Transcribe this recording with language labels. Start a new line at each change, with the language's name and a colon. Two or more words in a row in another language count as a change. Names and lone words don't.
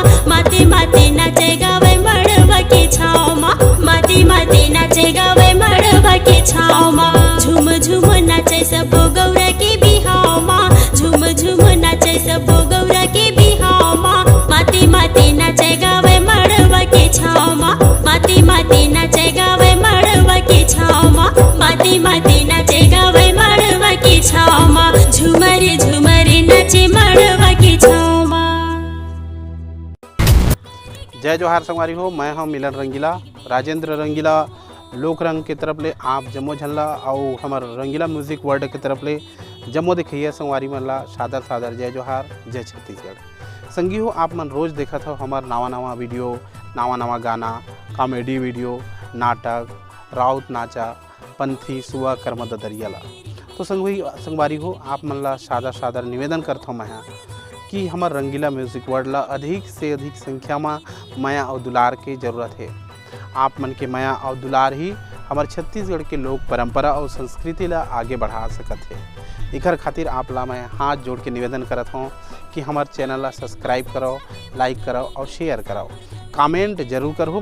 Chhattisgarhi: माते माते नाचे गावे मड़वा के छाव माँ, माते माते नाचे गावे मड़वा के छाव माँ। झूम झूम नाचे सबो गौरा के बिहाव माँ, झूम झूम नाचे सबो गौरा के बिहाव माँ। माते माते नाचे गावे मड़वा के छाव माँ, माते माते नाचे गावे मड़वा के छाव माँ, माते माते नाचे गावे मड़वा के छाव माँ। झूमर झूमर नाचे मड़वा के छाव माँ। जय जोहार संगवारी हो, मैं हूँ मिलन रंगीला, राजेंद्र रंगीला लोक रंग के तरफ ले आप जम्मो झनला और हमार रंगीला म्यूजिक वर्ल्ड के तरफ ले जम्मो देखिए संगवारी मन ला सादर सादर जय जोहार, जय छत्तीसगढ़। संगी हो आप मन रोज देखत हो हमार नवा नवा वीडियो, नवा नवा गाना,
English: comedy video,
Chhattisgarhi: नाटक, राउत नाचा, पंथी सुआ कर्म ददरिया ला। तो संगवारी हो आप मन ला सादर सादर निवेदन करता हूँ मैं कि हमार रंगीला म्यूजिक वर्ल्ड ला अधिक से अधिक संख्या में माया और दुलार के जरूरत है। आप मन के माया और दुलार ही हमारे छत्तीसगढ़ के लोक परंपरा और संस्कृति ला आगे बढ़ा सकत है। इकर खातिर आप ला मैं हाथ जोड़ के निवेदन करत हूँ कि हमारे चैनल ला सब्सक्राइब करो, लाइक करो और शेयर करो, कमेंट जरूर करो।